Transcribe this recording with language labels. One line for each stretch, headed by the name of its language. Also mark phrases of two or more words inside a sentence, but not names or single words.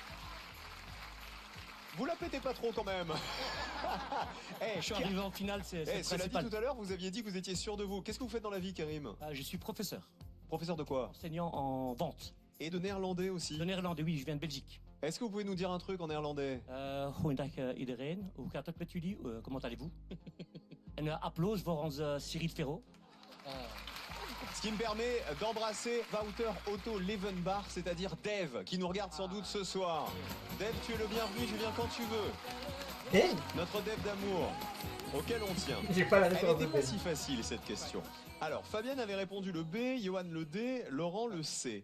French: Vous la pétez pas trop quand même. Je suis arrivé en finale, c'est le Cela dit, principal. tout à l'heure, vous aviez dit que vous étiez sûr de vous. Qu'est-ce que vous faites dans la vie, Kérim? Je suis professeur, Professeur de quoi? enseignant en vente. Et de néerlandais aussi. De néerlandais, oui, je viens de Belgique. Est-ce que vous pouvez nous dire un truc en néerlandais?
Dutch: Goedendag iedereen, hoe gaat het met jullie?
French: Comment allez-vous?
Dutch: En applaus voor onze Cyril Ferro.
French: Ce qui me permet d'embrasser Wouter Otto Levenbach, c'est-à-dire Dave, qui nous regarde sans doute ce soir. Dave, tu es le bienvenu, tu viens quand tu veux. Dave? Notre Dave d'amour, auquel on tient. J'ai pas la Elle réponse de n'était pas Dave. si facile, cette question. Alors, Fabienne avait répondu le B, Johan le D, Laurent le C.